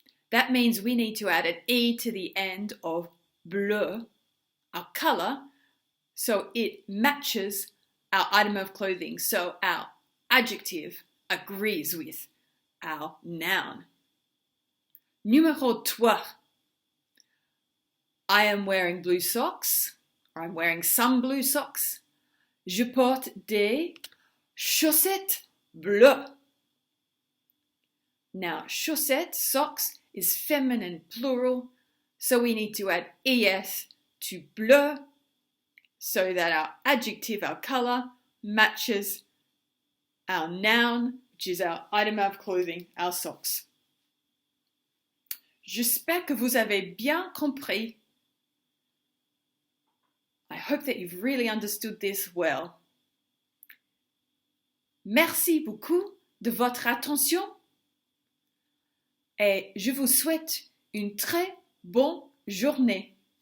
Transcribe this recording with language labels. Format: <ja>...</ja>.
<en>That means we need to add an E to the end of bleu, our color, so it matches our item of clothing. So our adjective agrees with our noun.</en> <fr>Numéro 3.</fr> <en>I am wearing blue socks, or I'm wearing some blue socks.</en> <fr>Je porte des chaussettes bleues.</fr> <en>Now, chaussettes, socks, is feminine plural, so we need to add es to bleu so that our adjective, our color, matches our noun, which is our item of clothing, our socks.</en> <fr>J'espère que vous avez bien compris.</fr> <en>I hope that you've really understood this well.</en> <fr>Merci beaucoup de votre attention et je vous souhaite une très bonne journée.</fr>